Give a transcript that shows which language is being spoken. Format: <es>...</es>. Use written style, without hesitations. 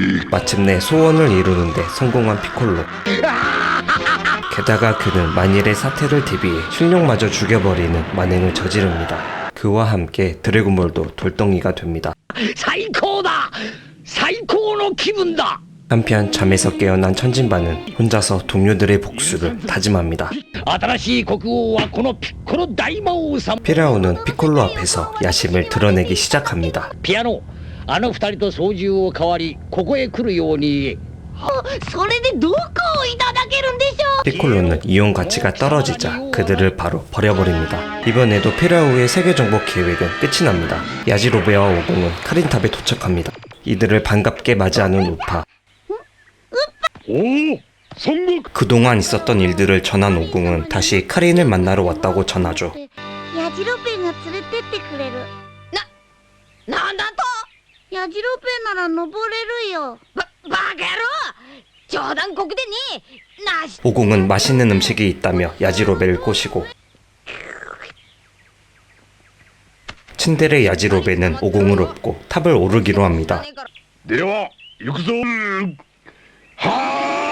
<ko>마침내 소원을 이루는데 성공한 피콜로. 게다가 그는 만일의 사태를 대비해 신룡마저 죽여버리는 만행을 저지릅니다. 그와 함께 드래곤볼도 돌덩이가 됩니다.</ko> <ja>最高だ最高の気分だ</ja> <ko>한편 잠에서 깨어난 천진반은 혼자서 동료들의 복수를 다짐합니다.</ko> <ja>新しい国王はこのピッコロ大魔王様</ja> <ko>피라오는 피콜로 앞에서 야심을 드러내기 시작합니다.</ko> <ja>ピアノあの二人と操縦を代わりここへ来るように言えそれでどこをいただけるんでしょう</ja> <ko>피콜로는 이용 가치가 떨어지자 그들을 바로 버려버립니다. 이번에도 피라오의 세계 정복 계획은 끝이 납니다. 야지로베와 오공은 카린탑에 도착합니다. 이들을 반갑게 맞이하는 우파.</ko> <ja>おお孫悟</ja> <ko>그동안 있었던 일들을 전한 오공은 다시 카린을 만나러 왔다고 전하죠.</ko> <ja>ヤジロベが連れてってくれるなんだとヤジロベなら登れるよバカ野郎冗談こくでねなし</ja> <ko>오공은 맛있는 음식이 있다며 야지로베를 꼬시고 츤데레 야지로베는 오공을 업고 탑을 오르기로 합니다.</ko> <ja>では行くぞは</ja>